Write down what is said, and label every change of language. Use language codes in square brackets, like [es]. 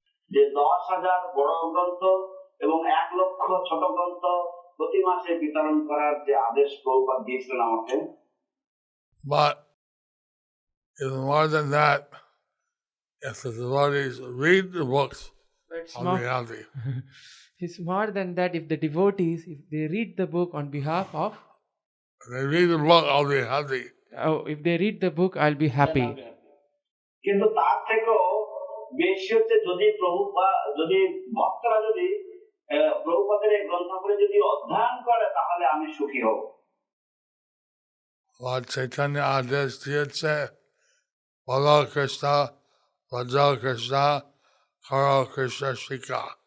[bn] যে 10,000 বড় গ্রন্থ এবং 1,00,000 ছোট গ্রন্থ প্রতি মাসে বিতরণ করার যে আদেশ প্রভুপাদ দিয়েছিলেন আমাকে। [en] But even more than that, if the devotees read the books, I'll be happy. It's more than that. If the devotees, if they read the book on behalf of, If they read the book, I'll be happy. if they read the book, I'll be happy. [bn] কিন্তু তার থেকেও বেশি হচ্ছে যদি ভক্তরা যদি প্রভুপাদের এই গ্রন্থগুলি যদি অধ্যয়ন করে তাহলে আমি সুখী হব। Lord Chaitanya আদেশ দিয়েছে, বলো কৃষ্ণ, ভজ কৃষ্ণ, কর কৃষ্ণ শিক্ষা।